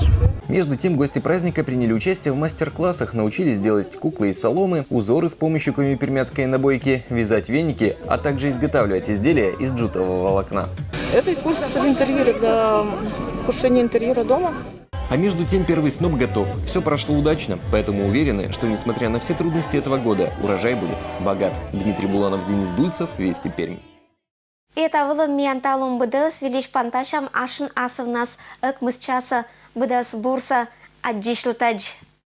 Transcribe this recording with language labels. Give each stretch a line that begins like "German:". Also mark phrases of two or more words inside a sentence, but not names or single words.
Russian: Между тем, гости праздника приняли участие в мастер-классах, научились делать куклы из соломы, узоры с помощью коми-пермяцкой набойки, вязать веники, а также изготавливать изделия из джутового волокна. Это используется в интерьере для украшения интерьера дома. А между тем, первый сноп готов. Все прошло удачно, поэтому уверены, что, несмотря на все трудности этого года, урожай будет богат. Дмитрий Буланов, Денис Дульцев, Вести Пермь. Это было мианталом БДС велич панташам ашин асов нас эк мысчаса БДС бурса аддишлтадж.